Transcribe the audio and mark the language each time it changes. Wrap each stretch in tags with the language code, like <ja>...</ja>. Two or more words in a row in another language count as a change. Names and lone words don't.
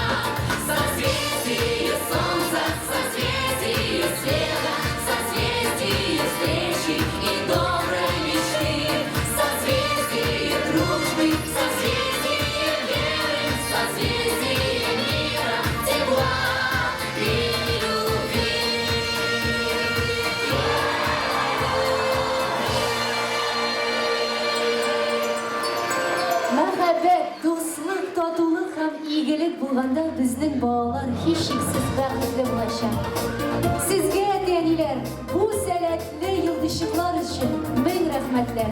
<ru>Созвездие солнца, созвездие света, созвездие встречи и доброй мечты. Созвездие дружбы, созвездие веры, созвездие мира, тепла и любви.</ru> <tt>Мәхәббәт, дуслык, татулык һәм игелек булганда безнең балалар һичшиксез бәхетле булачак. Сезгә, әти-әниләр, бу сәләтле йолдызчыклар өчен мең рәхмәтләр.</tt>